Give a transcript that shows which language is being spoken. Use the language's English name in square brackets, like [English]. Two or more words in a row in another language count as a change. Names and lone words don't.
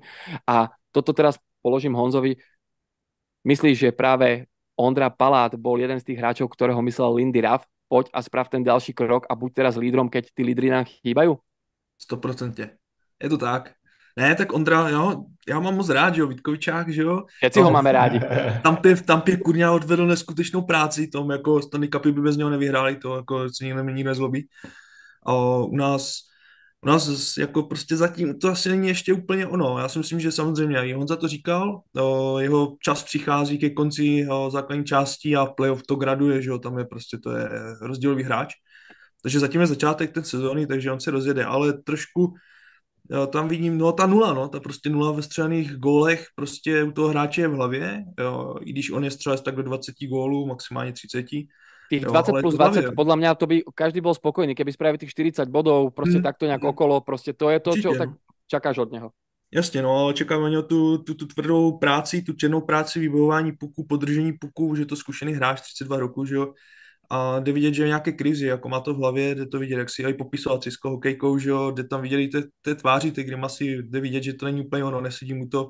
[Slovak] A toto teraz položím Honzovi. Myslíš, že práve Ondra Palát bol jeden z tých hráčov, ktorého myslel Lindy Ruff, poď a sprav ten ďalší krok a buď teraz lídrom, keď ty lídry nám chýbajú? 100%. Je to tak. [Czech] Ne, tak Ondra, já mám moc rád, že jo, Vítkovičák, že jo. [Slovak] Všetci ho máme rádi. [Czech] Tam kurňa odvedl neskutečnou práci, tom jako Stanley Cupy by bez něho nevyhráli, to jako se nikdo nezlobí. U nás jako prostě zatím to asi není ještě úplně ono. Já si myslím, že samozřejmě i Honza to říkal, jeho čas přichází ke konci základní části a playoff to graduje, že jo, tam je prostě to je rozdílový hráč. Takže zatím je začátek té sezóny, takže on se rozjede, ale trošku tam vidím, ta nula, ta prostě nula ve střelených gólech prostě u toho hráče je v hlavě, jo, i když on je střelec tak do 20 gólů, maximálně 30. [Slovak] Tých 20 plus 20, podľa mňa to by každý bol spokojný, keby spravil tých 40 bodov, proste takto nejak okolo, proste to je to, čo tak čakáš od neho. [Czech] Jasně, no, čekáme od něho tu tvrdou práci, tu černou práci, vybojování puku, podržení puku, že je to zkušený hráč 32 roku, že jo. A jde vidět, že je nějaké krizi, jako má to v hlavě, jde to vidět, jak si aj popisoval Třisko hokejkou, že jo, jde tam viděli té tváři, ty grimasy, jde vidět, že to není úplně ono, nesedí mu to.